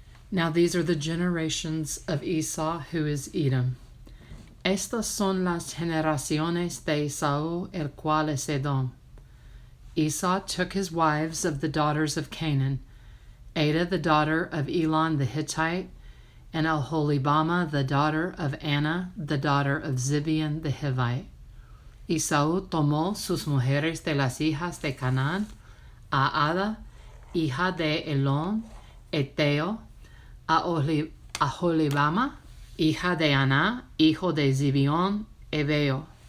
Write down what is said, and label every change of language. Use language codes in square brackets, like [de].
[en] Now these are the generations of Esau, who is Edom. [es] Estas son las generaciones de Esaú, el cual es Edom. [en] Esau took his wives of the daughters of Canaan, Ada the daughter of Elon the Hittite, and Aholibama the daughter of Anna the daughter of Zibeon the Hivite. [es] Esaú tomó sus mujeres de las hijas de Canaán, a Ada, hija de Elón, Eteo, a Aholibama, hija de Aná, hijo de Zibeón, Ebeo.